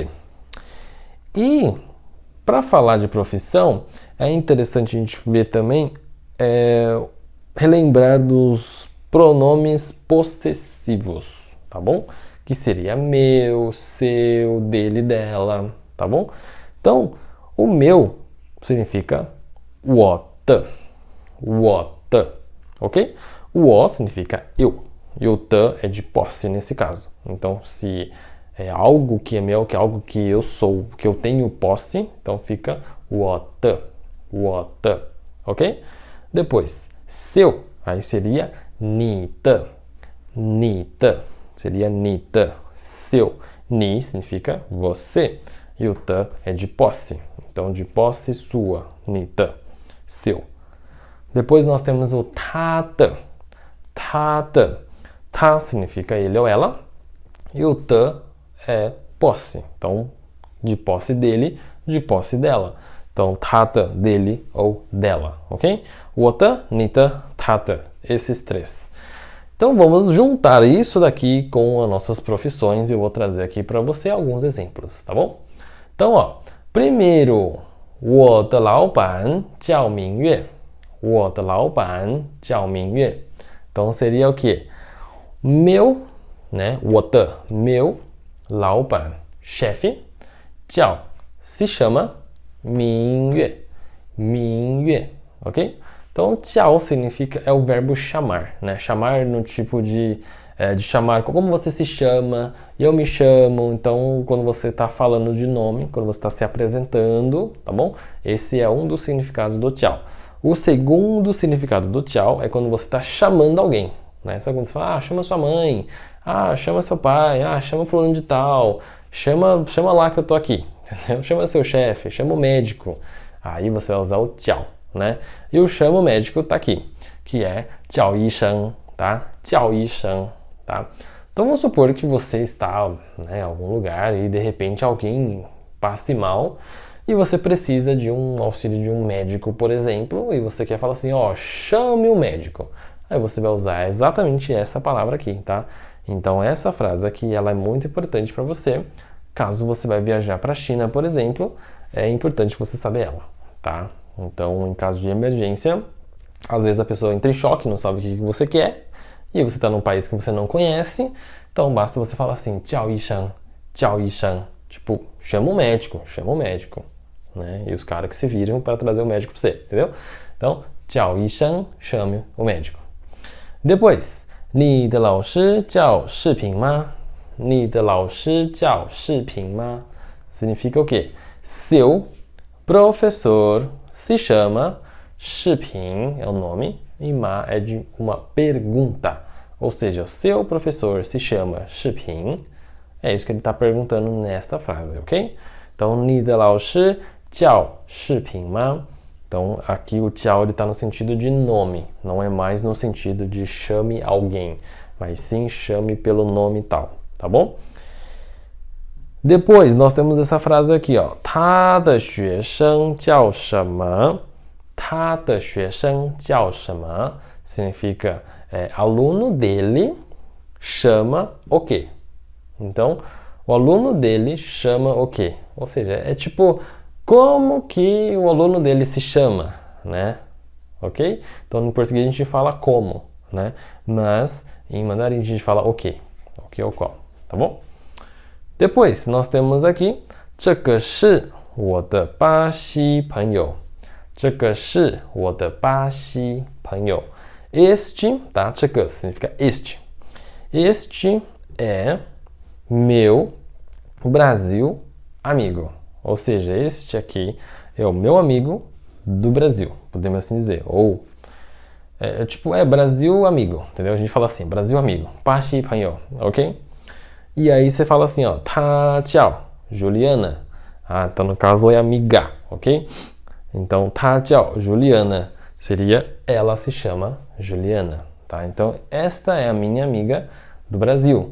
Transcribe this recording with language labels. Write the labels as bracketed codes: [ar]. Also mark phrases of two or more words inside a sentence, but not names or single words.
[pt] E para falar de profissão, é interessante a gente ver também, relembrar dos pronomes possessivos, tá bom? Que seria meu, seu, dele, dela, tá bom? Então, o meu significa [zh] 我的, [pt] ok? O 我 significa eu, e o 的 é de posse nesse caso. Então, se é algo que é meu, que é algo que eu sou, que eu tenho posse, então fica [zh] 我的, [pt] ok? Depois, seu, aí seria [zh] 你的, [pt] seria [zh] 你的, [pt] seu. 你 significa você, e o 的 é de posse. Então, de posse sua, [zh] 你的, [pt] seu. Depois nós temos o [zh] 他的. 他的. [pt] Ta significa ele ou ela. E o de é posse. Então, de posse dele, de posse dela. Então, [zh] 他的, [pt] dele ou dela, ok? [zh] 我的, 你的, 他的. [pt] Esses três. Então, vamos juntar isso daqui com as nossas profissões e eu vou trazer aqui para você alguns exemplos, tá bom? Então, ó, primeiro, [zh] 我的老板叫明月. 我的老板叫明月. [pt] Então, seria o quê? Meu, né? [zh] 我的, meu, 老板, [pt] chefe, 叫, se chama, [zh] 明月, 明月, [pt] ok? Então, 叫 significa, é o verbo chamar, né? Chamar no tipo de chamar, como você se chama, eu me chamo. Então, quando você está falando de nome, quando você está se apresentando, tá bom? Esse é um dos significados do tchau. O segundo significado do tchau é quando você está chamando alguém, né? Sabe quando você fala, chama sua mãe, chama seu pai, chama fulano de tal, chama lá que eu tô aqui, entendeu? Chama seu chefe, chama o médico. Aí você vai usar o tchau, né? E o chama o médico tá aqui, que é [zh] 叫医生, [pt] tá? [zh] 叫医生, [pt] tá? Então vamos supor que você está, né, em algum lugar e de repente alguém passe mal e você precisa de um auxílio de um médico, por exemplo, e você quer falar assim, chame o médico. Aí você vai usar exatamente essa palavra aqui, tá? Então essa frase aqui, ela é muito importante para você. Caso você vai viajar para a China, por exemplo, é importante você saber ela, tá? Então, em caso de emergência, às vezes a pessoa entra em choque, não sabe o que você quer, e você está num país que você não conhece, então basta você falar assim, [zh] 叫医生, 叫医生, [pt] tipo, chama o médico, né? E os caras que se viram para trazer o médico para você, entendeu? Então, [zh] 叫医生, [pt] chame o médico. Depois, [zh] 你的老师叫视频吗? 你的老师叫视频吗? [pt] Significa o quê? Seu professor se chama 视频, é o nome, e ma é de uma pergunta. Ou seja, o seu professor se chama 视频. É isso que ele está perguntando nesta frase, ok? Então, [zh] 你的老师叫视频吗? [pt] Então, aqui o tchau está no sentido de nome, não é mais no sentido de chame alguém, mas sim chame pelo nome tal, tá bom? Depois, nós temos essa frase aqui, ó. [zh] 他的学生叫什么? 他的学生叫什么? [pt] Significa, aluno dele chama o quê? Então, o aluno dele chama o quê? Ou seja, é tipo, como que o aluno dele se chama, né? Ok? Então, no português a gente fala como, né? Mas, em mandarim a gente fala o quê? O que ou qual, tá bom? Depois, nós temos aqui [zh] 这个是我的巴西朋友 这个是我的巴西朋友 [pt] Este, tá? 这个 significa este. Este é meu Brasil amigo. Ou seja, este aqui é o meu amigo do Brasil, podemos assim dizer. Ou, tipo, Brasil amigo, entendeu? A gente fala assim, Brasil amigo, [zh] 巴西朋友, [pt] ok? E aí você fala assim, ó, [zh] 她叫 Juliana. [pt] Então no caso é amiga, ok? Então, [zh] 她叫 [pt] Juliana seria ela se chama Juliana, tá? Então, esta é a minha amiga do Brasil.